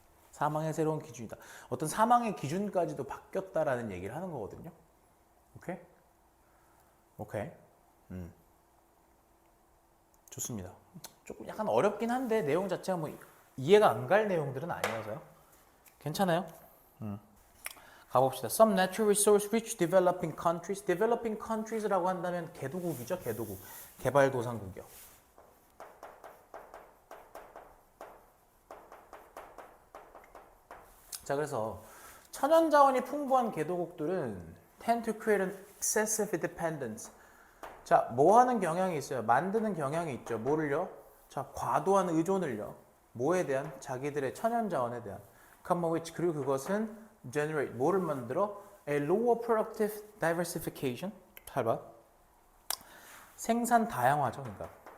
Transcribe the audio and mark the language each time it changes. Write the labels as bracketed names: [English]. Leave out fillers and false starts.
[Korean] 사망의 새로운 기준이다. 어떤 사망의 기준까지도 바뀌었다라는 얘기를 하는 거거든요. 오케이. 좋습니다. 조금 약간 어렵긴 한데 내용 자체가 뭐 이해가 안 갈 내용들은 아니어서요. 괜찮아요? 가봅시다. [English] Some natural resource rich developing countries. [Korean] developing countries라고 한다면 개도국이죠. 개도국. 개발도상국이요. 자, 그래서 천연자원이 풍부한 개도국들은 [English] tend to create an excessive dependence. [Korean] 자, 뭐 하는 경향이 있어요? 만드는 경향이 있죠. 뭐를요? 자, 과도한 의존을요. 뭐에 대한? 자기들의 천연자원에 대한. [English] Come which [Korean] 그리고 그것은 generate 뭐를 만들어? [English] A lower productive diversification. [Korean] 잘 봐. 생산 다양화죠. 그러니까.